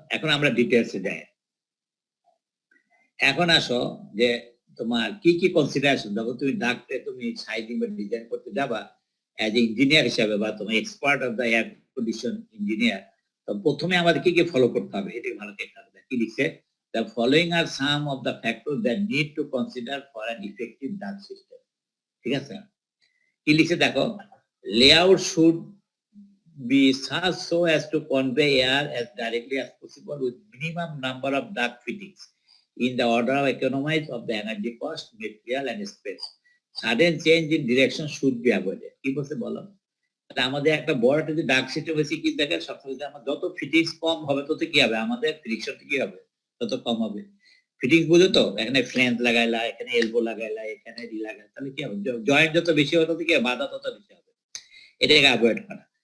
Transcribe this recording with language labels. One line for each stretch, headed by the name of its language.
Bangla: এখন আমরা ডিটেলসে যাই। এখন আসো যে তোমার কি কি কনসিডারেশন, যখন তুমি ডাক্টে তুমি সাইজিং বা ডিজাইন করতে যাবা
English: as a engineer
Bangla: হিসাবে, বা তুমি expert of the air condition engineer, তো প্রথমে আমাদের কি কি ফলো করতে হবে, এটা ভালো দেখতে হবে। কি লিখছে,
English: the following are some of the factors that need to consider for an effective duct system.
Bangla: ঠিক আছে? কি লিখছে দেখো,
English: layout should be such so as to convey air as directly as possible with minimum number of duct fittings in the order of economies of the energy cost, material and space. Sudden change in direction should be avoided.
Bangla: কি বলছে বলো? আমাদের একটা বড় যদি ডাক system হয়েছে কি দেখে, সবসময় আমার যত ফিটিংস কম হবে তত কি হবে, আমাদের ফ্রিকশন কি হবে, তত কম হবে। ফিটিংস বুঝো তো, এখানে ফ্রেঞ্চ লাগাইলা, এখানে এলবো লাগাইলা, এখানে রি লাগাই, তাহলে কি হবে, জয়েন্ট যত বেশি হবে তত কি বাধা তত বেশি হবে, এটাকে অ্যাভয়েড করা।